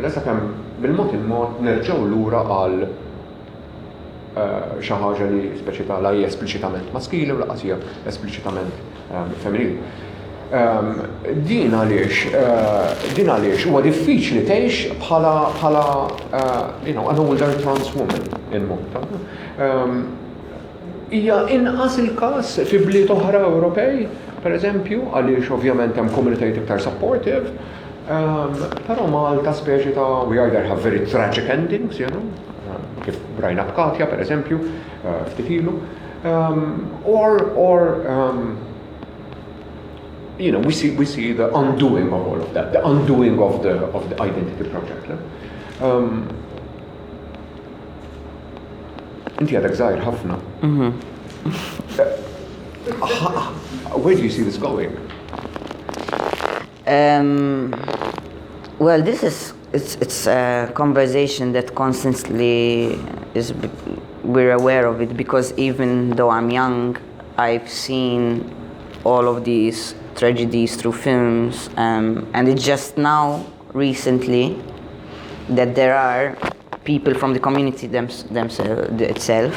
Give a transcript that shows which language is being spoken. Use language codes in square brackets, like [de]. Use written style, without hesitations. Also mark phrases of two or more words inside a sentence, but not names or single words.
[mt] Issa kemm bil-mod il-mod nerġgħu lura għal xi ħaġa li speċi ta' la hija espliċitament maskili u laqas hija espliċitament femminili. Din għaliex huwa diffiċli tgħix bħala [en] an older trans woman in Malta. [mt] Hija inqas il-każ fi bliet oħra Ewropej, pereżempju, għaliex ovvjament hemm komunitajiet iktar supportive, però Malta speċi ta' [en] we either have very tragic endings, [mt] kif rajna b'Katja pereżempju, ftit ilu, [en] or we see the undoing of all of that, the undoing of the identity project. [mt] Inti għadek żgħir ħafna. [en] Where do you see this going? Well, it's a conversation that constantly we're aware of it, because even though I'm young, I've seen all of these tragedies through films, and it's just now, recently, that there are people from the community itself.